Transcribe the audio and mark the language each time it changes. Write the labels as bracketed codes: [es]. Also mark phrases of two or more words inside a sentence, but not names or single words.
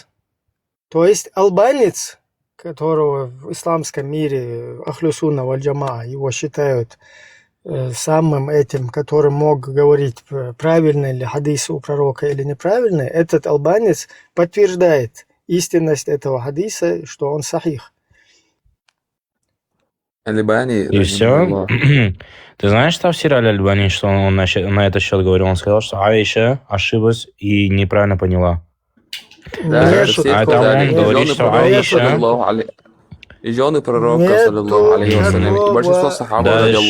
[ru] То есть албанец, которого в исламском мире Ахлю Сунна валь Джамаа его считают самым этим, который мог говорить, правильно ли хадис у пророка или неправильно, этот албанец подтверждает истинность этого хадиса, что он сахих. Аль-Бани, И все. Ты знаешь тафсир Аль-Альбани, что он на этот счет говорил? Он сказал, что Аиша ошиблась и неправильно поняла. Да, это все А это сказали. он говорит, что Аиша... И жены пророка, [ar] صلى الله عليه وسلم, [ru] и большинство сахаба, радиаллаху